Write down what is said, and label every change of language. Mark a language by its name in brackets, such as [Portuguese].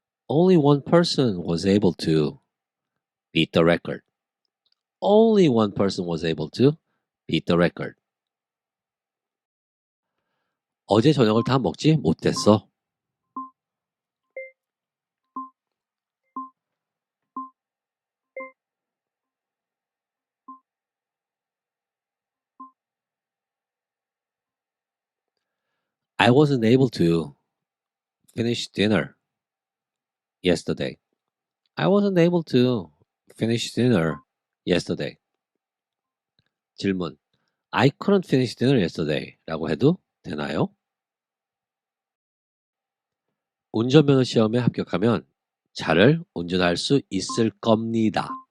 [English] Only one person was able to beat the record. Only one person was able to beat the record. [Korean] 어제 저녁을 다 먹지 못했어. [English] I wasn't able to finish dinner yesterday. I wasn't able to finish dinner yesterday. [Korean] 질문. [English] I couldn't finish dinner yesterday [Korean] 라고 해도 되나요? 운전면허 시험에 합격하면 차를 운전할 수 있을 겁니다.